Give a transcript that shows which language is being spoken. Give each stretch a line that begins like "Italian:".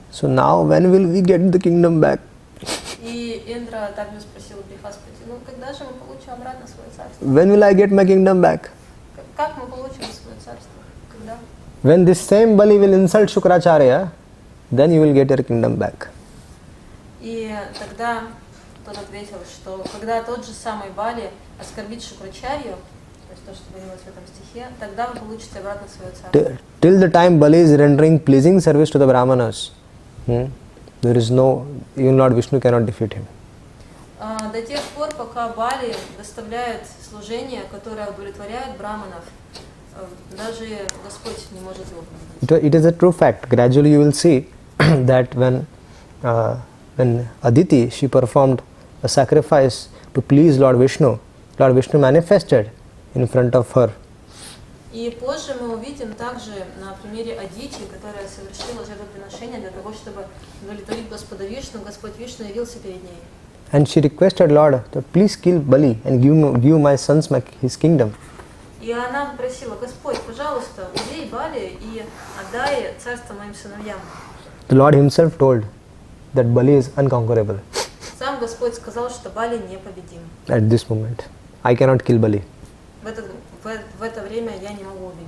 English: So now, when will we get the kingdom back?
Russian: И Индра также спросил Брихаспати: ну когда же мы получим обратно свое царство?
English: When will I get my kingdom back?
Russian: Как мы получим свое царство? Когда?
English: When this same Bali will insult Shukracharya, then you will get your kingdom back.
Russian: И тогда тот ответил, что когда тот же самый Бали оскорбит Шукрачарью, то есть то, что говорилось в этом стихе, тогда вы получите обратно свое царство.
English: Till the time Bali is rendering pleasing service to the Brahmanas, there is no, even Lord Vishnu cannot defeat him.
Russian: До тех пор, пока Бали доставляет служение, которое удовлетворяет браманов, даже Господь не может его победить.
English: It is a true fact. Gradually you will see that when Aditi, she performed a sacrifice to please Lord Vishnu manifested in front of her.
Russian: И позже мы увидим также на примере Адити, которая совершила жертвоприношение для того, чтобы удовлетворить Господа Вишну. Господь Вишну явился перед ней.
English: And she requested Lord to please kill Bali and give my sons his kingdom.
Russian: И она попросила: Господь, пожалуйста, убей Бали и отдай царство моим сыновьям.
English: The Lord himself told that Bali is unconquerable.
Russian: Сам Господь сказал, что Бали непобедим.
English: At this moment, I cannot kill Bali
Russian: В это время я не могу убить.